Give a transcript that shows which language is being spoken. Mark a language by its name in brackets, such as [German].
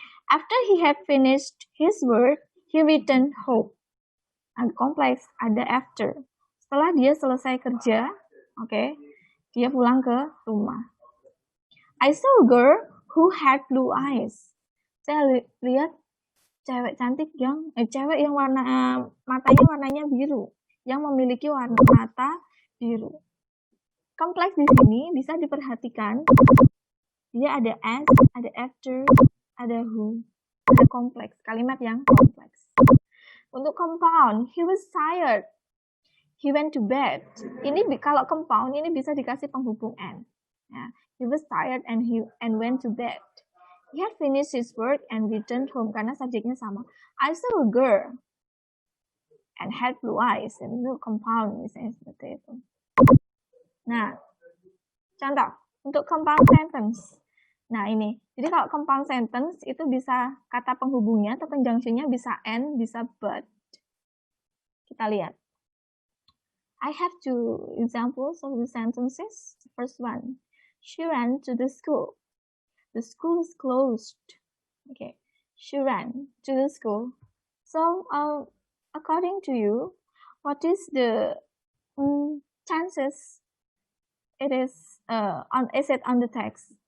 [English] After he had finished his work, he returned home. [Indonesian] Ada kompleks, ada after. Setelah dia selesai kerja, oke, dia pulang ke rumah. [English] I saw a girl who had blue eyes. [Indonesian] Saya lihat cewek cantik yang cewek yang matanya warnanya biru, yang memiliki warna mata biru. Kompleks di sini bisa diperhatikan. Dia ada as, ada after, ada who, ada kompleks, kalimat yang kompleks. [English] Untuk compound, he was tired. He went to bed. [Indonesian] Ini kalau compound ini bisa dikasih penghubung and. [English] Ya, he was tired and went to bed. He had finished his work and returned home [Indonesian] karena subjeknya sama. [English] I saw a girl and had blue eyes. [Indonesian] And itu compound misalnya seperti itu. Nah, contoh untuk compound sentence. Nah ini, jadi kalau compound sentence itu bisa kata penghubungnya atau conjunctionnya bisa and, bisa but. Kita lihat. [English] I have two examples of the sentences. The first one, she ran to the school. The school is closed. Okay, she ran to the school. So, according to you, what is the chances it is on the text?